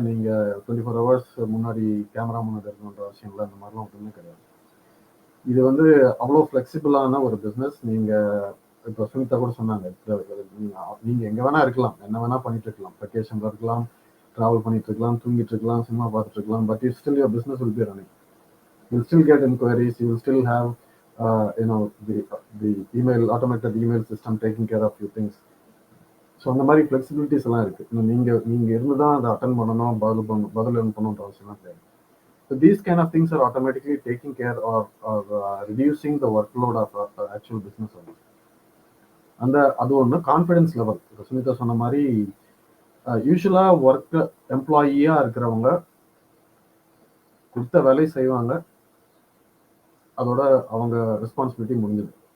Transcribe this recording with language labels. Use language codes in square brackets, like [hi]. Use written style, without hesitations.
[ta] நீங்கள் 24 hours முன்னாடி camera முன்னாடி இருக்கணுன்ற அவசியம் இல்லை. அந்த மாதிரிலாம் ஒன்றுமே கிடையாது. இது அவ்வளோ ஃப்ளெக்சிபிளான ஒரு பிஸ்னஸ். நீங்கள் இப்போ சுனிதா கூட சொன்னாங்க, நீங்கள் எங்கே வேணா இருக்கலாம், என்ன வேணா பண்ணிட்டு இருக்கலாம், வெக்கேஷனில் இருக்கலாம், ட்ராவல் பண்ணிட்டு இருக்கலாம், தூங்கிட்டு இருக்கலாம், சினிமா பார்த்துட்டு இருக்கலாம், [en] But it still your business will be running. You will still get inquiries. You will still have the email, automated email system taking care of few things. [ta] So அந்த மாதிரி ஃப்ளெக்சிபிலிட்டிஸ் எல்லாம் இருக்கு. நீங்க இருந்து தான் அதை அட்டன் பண்ணணும், பதில் பண்ணணுன்ற அவசியம்லாம் கிடையாது. [en] So these kind of things are automatically taking care or reducing the work load of actual business. [ta] அது ஒன்று. கான்ஃபிடன்ஸ் லெவல், இப்போ சுனிதா சொன்ன மாதிரி யூஸ்வலாக ஒர்க் எம்ப்ளாயியாக இருக்கிறவங்க கொடுத்த வேலையை செய்வாங்க, அதோட அவங்க ரெஸ்பான்சிபிலிட்டி முடிஞ்சது.